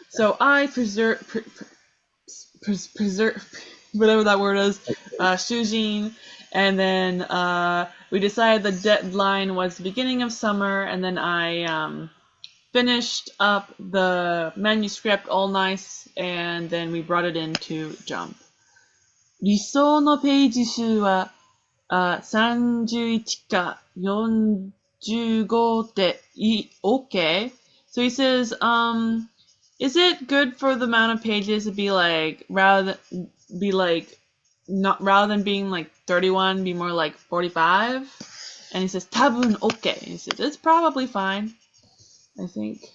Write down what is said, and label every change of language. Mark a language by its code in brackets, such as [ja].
[en] So I preserve, whatever that word is, Shujin, and then we decided the deadline was the beginning of summer, and then I finished up the manuscript all nice, and then we brought it into Jump. [ja] 理想のページ数は31か45でいい Okay. [en] So he says, is it good for the amount of pages to be like, rather than being like 31, be more like 45? And he says, [ja] 多分 [en] okay. And he says, it's probably fine, I think.